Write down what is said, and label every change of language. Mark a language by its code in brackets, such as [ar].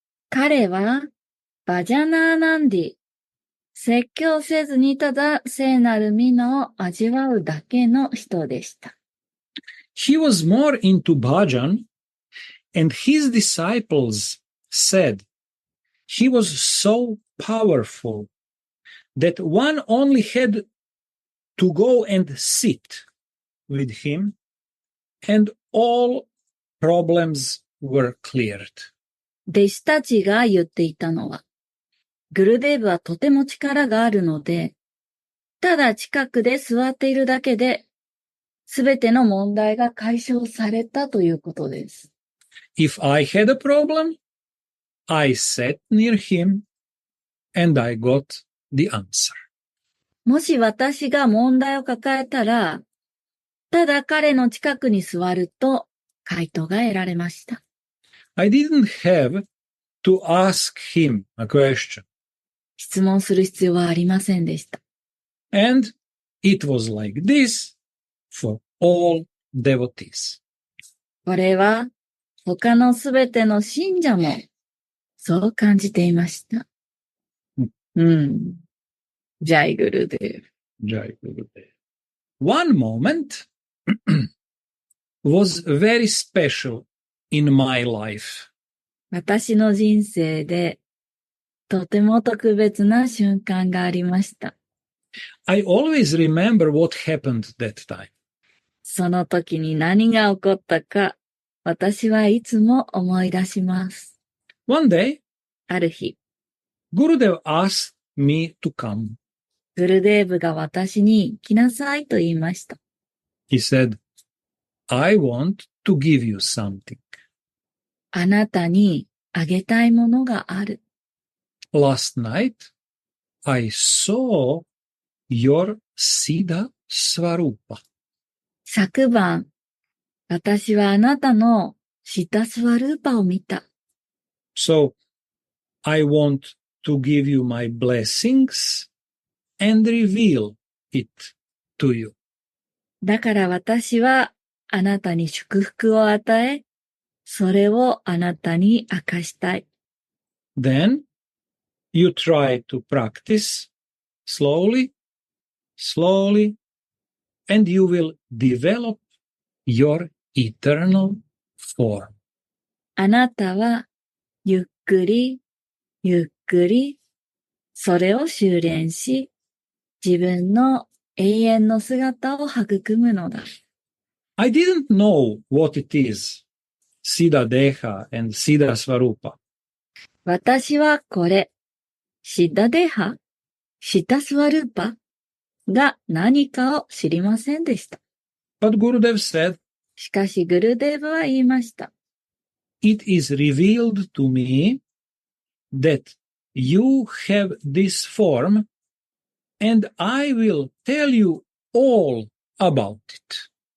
[ja] 彼はバジャナーナンディ、説教せずにただ聖なる皆を味わうだけの人でした。 [en] He was more into bhajan, and his disciples said he was so powerful that one only had to go and sit with him, and all problems were cleared. [ja] 弟子たちが言っていたのは、グルデーブはとても力があるので、ただ近くで座っているだけで、すべての問題が解消されたということです。 [en] If I had a problem, I sat near him and I got the answer. [ja] もし私が問題を抱えたら、ただ彼の近くに座ると回答が得られました。 [en] I didn't have to ask him a question. [ja] 質問する必要はありませんでした。 [en] And it was like this for all devotees. [ja] これは他のすべての信者もそう感じていました。ジャイグルデーブ。 [en] One moment was very special in my life. [ja] 私の人生でとても特別な瞬間がありました。 [en] I always remember what happened that time. [ja] その時に何が起こったか、私はいつも思い出します。 [en] One day, [ja] ある日、 [en] Gurudeva asked me to come. [ja] グルデーブが私に来なさいと言いました。 [en] He said, I want to give you something. [ja] あなたにあげたいものがある。 [en] Last night, I saw your Siddha Swarupa. [ja] 昨晩、私はあなたのシタスワルーパを見た。 [en] So, I want to give you my blessings and reveal it to you. [ja] だから私はあなたに祝福を与え、それをあなたに明かしたい。 [en] Then, you try to practice slowly, and you will develop your eternal form. [ja] あなたはゆっくり、それを修練し、自分の永遠の姿を育むのだ。 [en] I didn't know what it is, Siddha Deha and Siddha Swarupa. [ja] 私はこれ、シッダデハ、シタスワルーパが何かを知りませんでした。 [en] But Gurudev said, [ja] しかしグルデーブは言いました。 [en] it is revealed to me that you have this form, and I will tell you all about it.